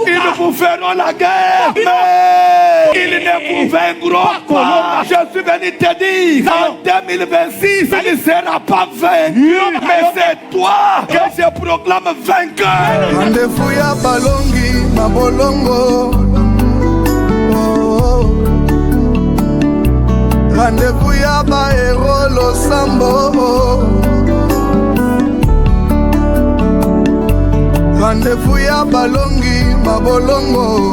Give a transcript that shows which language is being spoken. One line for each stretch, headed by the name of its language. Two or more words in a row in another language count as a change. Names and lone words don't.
French: vous ferons la guerre, mais ils ne vous vaincront pas. Je suis venu te dire, en 2026, il ne sera pas vaincu, mais c'est toi que je proclame vainqueur.
Lingala: Rendez-vous ya balongi na bolongo. Rendez-vous ya ba héros losambo. Rendez-vous ya balongi mabolongo.